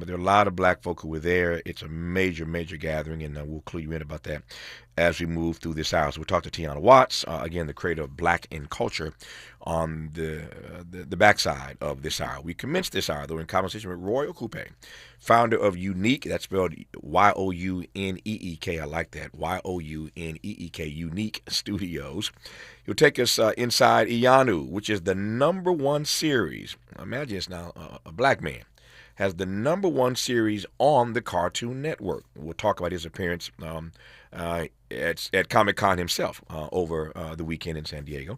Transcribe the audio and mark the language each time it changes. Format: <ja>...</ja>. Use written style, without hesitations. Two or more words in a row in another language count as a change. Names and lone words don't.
<en>But there are a lot of black folk who were there. It's a major, major gathering, and we'll clue you in about that as we move through this hour. So we'll talk to Tyanna Watts, again, the creator of Blaque N Kulture, on the backside of this hour. We commenced this hour, though, in conversation with Roye Okupe, founder of YouNeek. That's spelled Y-O-U-N-E-E-K. I like that. Y-O-U-N-E-E-K, YouNeek Studios. He'll take us inside Iyanu, which is the #1 series. Imagine it's now a black man has the #1 series on the Cartoon Network. We'll talk about his appearance at Comic-Con himself over the weekend in San Diego.</en>